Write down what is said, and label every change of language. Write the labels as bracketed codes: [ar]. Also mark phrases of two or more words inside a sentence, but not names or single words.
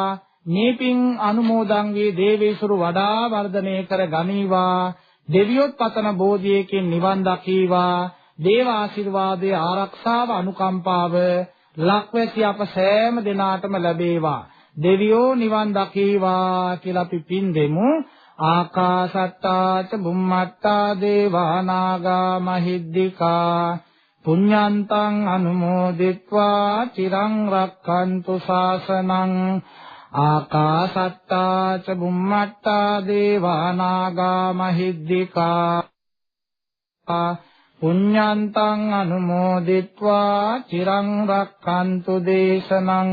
[si] මේ පින් අනුමෝදන් වී දේවේසුරු වඩා වර්ධනය කර ගනීවා. දෙවියොත් පතන බෝධියකින් නිවන් දකීවා. දේව ආශිර්වාදයේ ආරක්ෂාව අනුකම්පාව ලක්වැසි අප සෑම දිනාටම ලැබේවා. දෙවියෝ නිවන් දකීවා කියලා අපි පින් දෙමු. [pi] ආකාසත්තා ච බුම්මත්තා දේවා නාග මහිද්దికා පුඤ්ඤන්තං අනුමෝදිත්වා චිරං රක්ඛන්තු ශාසනං. ආකාසත්තා ච බුම්මත්තා දේවා නාග මහිද්దికා පුඤ්ඤන්තං අනුමෝදිත්වා චිරං රක්ඛන්තු දේශනං.